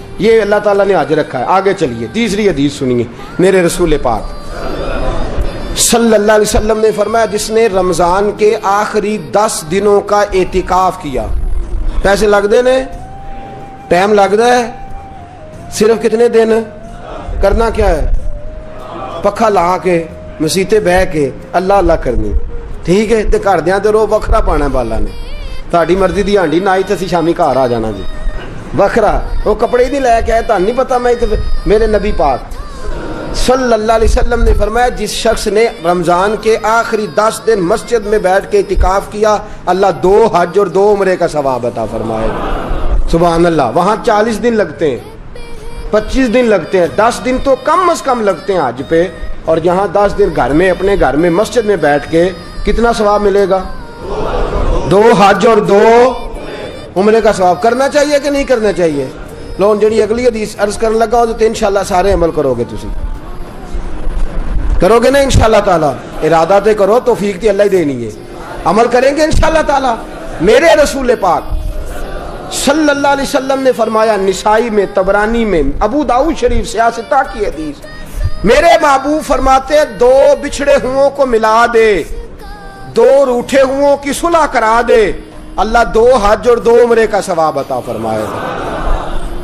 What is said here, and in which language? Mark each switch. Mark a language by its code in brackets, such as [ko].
[ur] یہ اللہ تعالیٰ نے حج رکھا ہے. آگے چلیے تیسری حدیث سنیے. میرے رسول پاک صلی اللہ علیہ وسلم نے فرمایا جس نے رمضان کے آخری 10 دنوں کا اعتکاف کیا. [pa] پیسے لگتے نے، ٹائم لگتا ہے، صرف کتنے دن کرنا کیا ہے؟ پکھا لا کے مسیتے بہ کے اللہ اللہ کرنی. ٹھیک ہے تے گھر دیاں تے رو وکھرا پانا بالا نے. تہاڈی مرضی دی ہانڈی نہ آئی تے اسی شامی گھر آ جانا جی وکھرا. [ur] وہ کپڑے ہی نہیں لے کے آئے تہن نہیں پتا. میں میرے نبی پاک صلی اللہ علیہ وسلم نے فرمایا جس شخص نے رمضان کے آخری 10 دن مسجد میں بیٹھ کے اعتکاف کیا اللہ 2 حج اور 2 عمرے کا ثواب عطا فرمائے. سبحان اللہ. وہاں 40 دن لگتے ہیں، 25 دن لگتے ہیں، 10 دن تو کم از کم لگتے ہیں حج پہ. اور یہاں 10 دن گھر میں اپنے گھر میں مسجد میں بیٹھ کے کتنا ثواب ملے گا؟ 2 حج اور 2 عمرے کا ثواب. کرنا چاہیے کہ نہیں کرنا چاہیے؟ لو جڑی اگلی حدیث عرض کرنے لگا ہو تو انشاءاللہ سارے عمل کرو گے. [pa] تسی کرو گے نا انشاءاللہ تعالی؟ ارادہ تے کرو، توفیق تے اللہ ہی دینی ہے. [ur] عمل کریں گے انشاءاللہ تعالی. میرے رسول پاک صلی اللہ علیہ وسلم نے فرمایا نسائی میں، طبرانی میں، ابو داؤد شریف سیاستہ کی حدیث، میرے محبوب فرماتے 2 بچھڑے ہوں کو ملا دے، 2 روٹھے ہوں کی صلح کرا دے، اللہ 2 حج اور 2 عمرے کا ثواب عطا فرمائے گا.